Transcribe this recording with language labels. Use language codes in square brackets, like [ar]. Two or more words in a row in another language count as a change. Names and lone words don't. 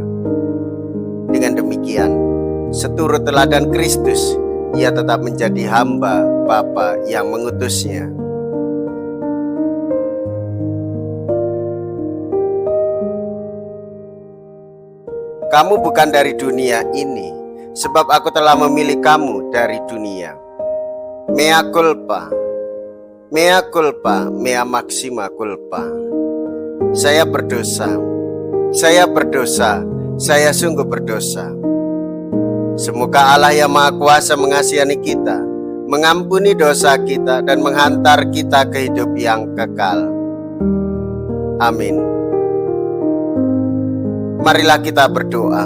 [id] Dengan demikian, seturut teladan Kristus, ia tetap menjadi hamba Bapa yang mengutusnya. Kamu bukan dari dunia ini, sebab aku telah memilih kamu dari dunia. [la] Mea culpa, mea culpa, mea maxima culpa. [id] Saya berdosa, saya sungguh berdosa. Semoga Allah yang Maha Kuasa mengasihani kita, mengampuni dosa kita, dan menghantar kita ke hidup yang kekal. Amin. Marilah kita berdoa.